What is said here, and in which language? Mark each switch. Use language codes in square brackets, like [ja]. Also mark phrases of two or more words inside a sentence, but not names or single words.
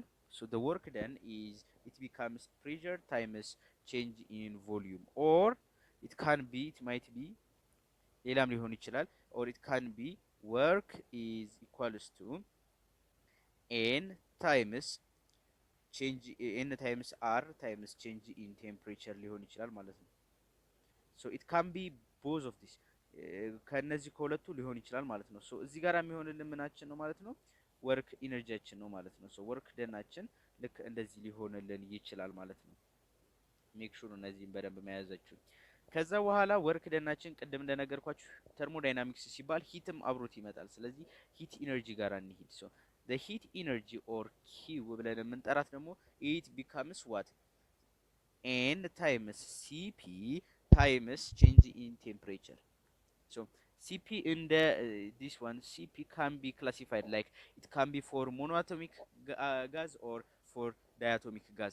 [en] ሶ the work done is it becomes pressure times change in volume or it might be [am] ሌላም ሊሆን ይችላል [en] or it can be work is equals to n times r times change in temperature [am] ሊሆን ይችላል ማለት ነው። [en] so it can be both of this [am] ከነዚህ ከሁለቱ ሊሆን ይችላል ማለት ነው። [en] so [am] እዚህ ጋር የሚሆንልን ምናችን ነው ማለት ነው? ወርክ ኢነርጂያችን ነው ማለት ነው። so ወርክ ደናችን ልክ እንደዚህ ሊሆንልን ይችላል ማለት ነው። [en] make sure [am] እነዚህን በደንብ መያዛችሁ። ከዛ በኋላ ወርክ ደናችን ቅድም እንደነገርኳችሁ ተርሞዳይናሚክስ ሲባል ሂትም አብሮት ይመጣል። ስለዚህ [en] heat energy [am] ጋር እንሂድ። ሶ [en] the heat energy or Q [am] ብለን የምንጠራት ደግሞ [en] it becomes what n times Cp times change in temperature. so Cp in the this one Cp can be classified like it can be for monoatomic gas or for diatomic gas.